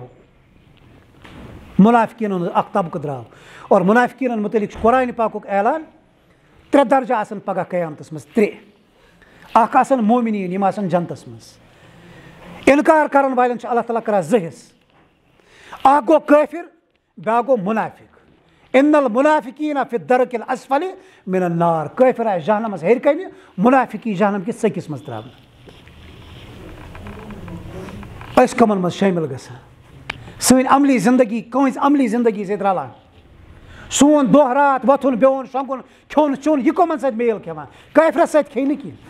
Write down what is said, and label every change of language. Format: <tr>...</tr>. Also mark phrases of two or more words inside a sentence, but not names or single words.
<ks>مُنافِقیٖنن ہُنٛد اکھ طبقہٕ درٛاو, اور مُنافِقیٖنن مُتعلِق چھُ قرآنِ پاکُک اعلان, 3 درجہٕ آسن پگاہ قیامتس منٛز, 3. اکھ آسن مومِنیٖن, یِم آسن جنتس منٛز. اِنکار کرن والٮ۪ن چھُ اللہ تعالیٰ کران 2 حِصہٕ, اکھ گوٚو کٲفِر, بیٛاکھ گوٚو مُنافِق.</ks> <ar>اِنَّ الْمُنَافِقِیٖنَ فِی الدَّرْکِ الْأَسْفَلِ مِنَ النَّارِ,</ar> <ks>کٲفِر آسہِ جہنمس ہیٚرِ کَنہِ, مُنافِق یی جہنم کِس ژٔکِس منٛز ترٛاونہٕ. أسۍ کَمن منٛز شٲمِل گژھان, سٲنۍ عملی زندگی کٲنٛسہِ عملی زندگی سۭتۍ رلان, سون دۄہ رات وۄتھُن بیٚہُن شۄنٛگُن کھیوٚن چیوٚن, یہِ کٕمن سۭتۍ میل کھٮ۪وان, کٲفرس سۭتۍ کھیٚیہِ نہٕ کینٛہہ.</ks>